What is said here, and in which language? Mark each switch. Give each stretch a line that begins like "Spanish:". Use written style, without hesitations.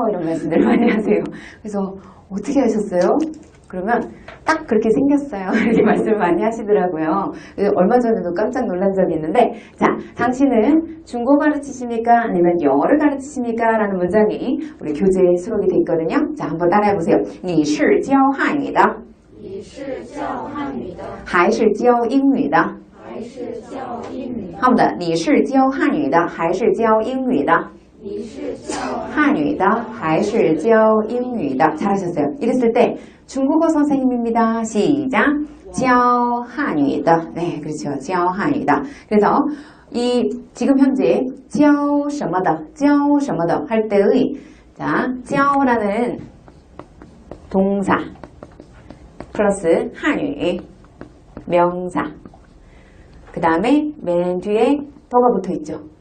Korean: 이런 말씀들 많이 하세요. 그래서 어떻게 하셨어요? 그러면 딱 그렇게 생겼어요. 이렇게 말씀을 많이 하시더라고요. 얼마 전에도 깜짝 놀란 적이 있는데 자, 당신은 중국어 가르치십니까? 아니면 영어를 가르치십니까? 라는 문장이 우리 교재에 수록이 돼 있거든요. 자, 한번 따라해보세요.
Chinese: 你是教汉语的还是教英语的好的，你是教汉语的还是教英语的汉语的还是教英语的
Korean: 잘하셨어요. 이랬을 때 중국어 선생님입니다. 시작.
Chinese: 教汉语的
Korean: 네, 그렇죠. 教汉语的 그래서 이 지금 현재 教什么的教什么的할 때의 자, 教라는 동사 플러스 한유 명사 그 다음에 맨 뒤에 더가 붙어있죠.